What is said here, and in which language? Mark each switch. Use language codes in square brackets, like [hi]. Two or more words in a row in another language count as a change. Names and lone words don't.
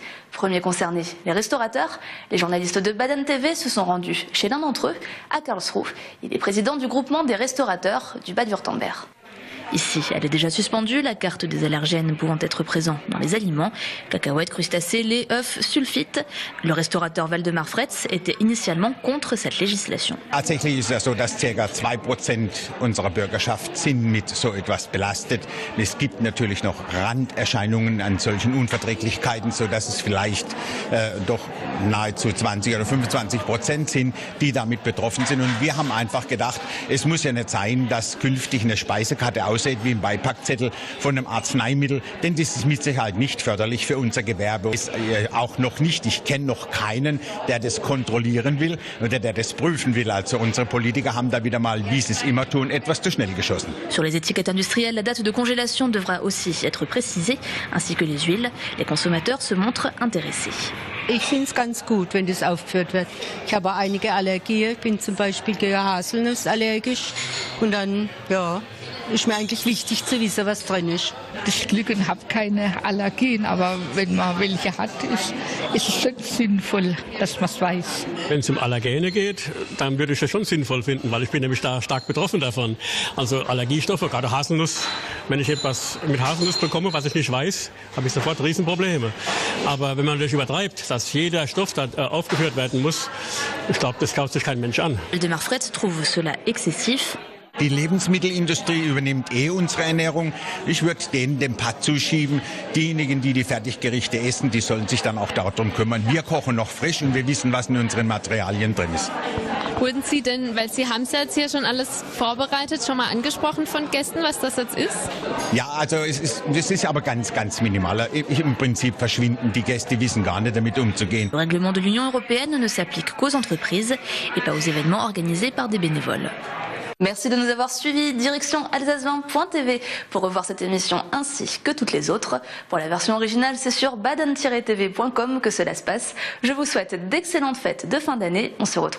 [fr] Premiers concernés, les restaurateurs. Les journalistes de Baden TV se sont rendus chez l'un d'entre eux, à Karlsruhe. Il est président du groupement des restaurateurs du Bade-Württemberg. Ici, elle est déjà suspendue, la carte des allergènes pouvant être présents dans les aliments. Cacahuètes, crustacés, lait, œufs, sulfite. Le restaurateur Waldemar Fretz était initialement contre cette législation. [de] Tatsächlich ist es so, dass ca. 2% unserer Bürgerschaft sind mit so etwas belastet. Es gibt natürlich noch Randerscheinungen an solchen Unverträglichkeiten, sodass es vielleicht doch nahezu 20 oder 25% sind, die damit betroffen sind. Und wir haben einfach gedacht, es muss ja nicht sein, dass künftig eine Speisekarte aussieht wie ein Beipackzettel von einem Arzneimittel, denn das ist mit Sicherheit nicht förderlich für unser Gewerbe. Ist auch noch nicht. Ich kenne noch keinen, der das kontrollieren will oder der das prüfen will. Also unsere Politiker haben da wieder mal, wie sie es immer tun, etwas zu schnell geschossen. [fr] Sur les étiquettes industrielles, la date de congélation devra aussi être précisée, ainsi que les huiles. Les consommateurs se montrent intéressés. [de] Ich finde es ganz gut, wenn das aufgeführt wird. Ich habe einige Allergien. Ich bin zum Beispiel gegen Haselnuss allergisch. Und dann, ja, ist mir eigentlich wichtig zu wissen, was drin ist. Das Glück und habe keine Allergien, aber wenn man welche hat, ist es schon sinnvoll, dass man es weiß. Wenn es um Allergene geht, dann würde ich das schon sinnvoll finden, weil ich bin nämlich da stark betroffen davon. Also Allergiestoffe, gerade Haselnuss, wenn ich etwas mit Haselnuss bekomme, was ich nicht weiß, habe ich sofort Riesenprobleme. Aber wenn man das übertreibt, dass jeder Stoff da aufgeführt werden muss, ich glaube, das schaut sich kein Mensch an. [fr] De Marfret trouve cela excessif. [de] Die Lebensmittelindustrie übernimmt unsere Ernährung. Ich würde denen den Part zuschieben. Diejenigen, die die Fertiggerichte essen, die sollen sich dann auch darum kümmern. Wir kochen noch frisch und wir wissen, was in unseren Materialien drin ist. Wurden Sie denn, weil Sie haben es ja jetzt hier schon alles vorbereitet, schon mal angesprochen von Gästen, was das jetzt ist? Ja, also das ist aber ganz, ganz minimal. Im Prinzip verschwinden die Gäste, wissen gar nicht damit umzugehen. [fr] Le règlement de l'Union européenne ne s'applique qu'aux entreprises et pas aux événements organisés par des bénévoles. Merci de nous avoir suivis. Direction alsace20.tv pour revoir cette émission ainsi que toutes les autres. Pour la version originale, c'est sur baden-tv.com que cela se passe. Je vous souhaite d'excellentes fêtes de fin d'année.